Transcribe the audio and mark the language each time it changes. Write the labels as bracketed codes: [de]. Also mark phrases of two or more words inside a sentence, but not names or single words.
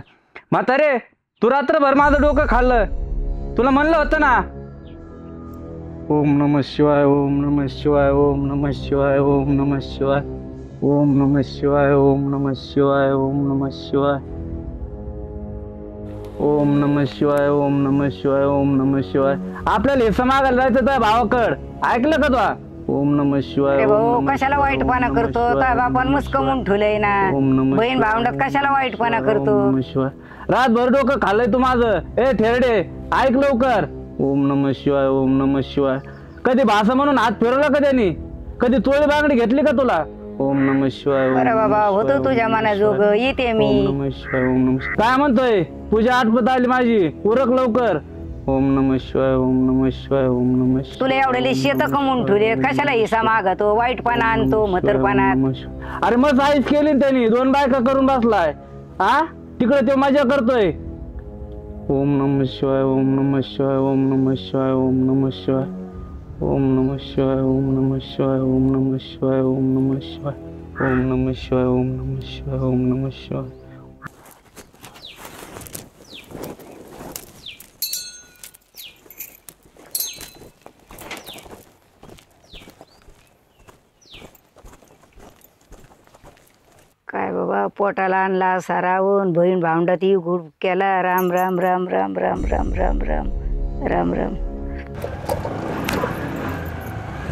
[mr] म्हातारे, तू रात्रभर माझं डोकं खाल्लं, तुला म्हणलं होतं ना। [sa] ओम नमः शिवाय, ओम नमः शिवाय, ओम नमः शिवाय, ओम नमः शिवाय, ओम नमः शिवाय, ओम नमः शिवाय, ओम नमः शिवाय, ओम नमः शिवाय, ओम नमः शिवाय, ओम नमः शिवाय। [mr] आपल्याला हिस्सा मागायला जायचं तर भावाकड, ऐकलं का तू? [sa] ओम नमः शिवाय। [mr] भाऊ कशाला वाईटपणा करतो? त्या बापान मुस्कमून ठेवलंय ना। बहीण भावंडात कशाला वाईटपणा करतो? [sa] ओम नमः शिवाय। [mr] रातभर डोकं खाल्लंय तू माझं। ए थेरडे, ऐक लवकर। [sa] ओम नमः शिवाय, ओम नमः शिवाय। [mr] कधी भाषा म्हणून हात फिरवला का त्यांनी? कधी तोळी बांगडी घेतली का तुला? [sa] ओम नमः शिवाय। [mr] बरं बाबा, होतो तुझ्या मनाजोग, येते मी। [sa] ओम नमः शिवाय, ओम नमः। [mr] काय म्हणतोय? पूजा आटपत आली माझी, उरक लवकर। [sa] ओम नमः शिवाय, ओम नमः शिवाय, ओम नमः शिवाय। [mr] तुला एवढे शेत कमवून ठेवले, कशाला हिस्सा मागतो? वाईटपणा आणतो म्हातारपणात। अरे मग साईज केली त्यांनी, 2 बायका करून बसलाय। हा तिकडे ते मजा करतोय। [sa] ओम नमः शिवाय, ओम नमः शिवाय, ओम नमः शिवाय, ओम नमः शिवाय, ओम नमः शिवाय, ओम नमः शिवाय, ओम नमः शिवाय, ओम नमः शिवाय, ओम नमः शिवाय, ओम नमः शिवाय, ओम नमः शिवाय। [mr] काय बाबा, पोटाला आणला सारावून, बहीण भावंडात गुड केला। राम राम राम राम राम राम राम राम राम राम।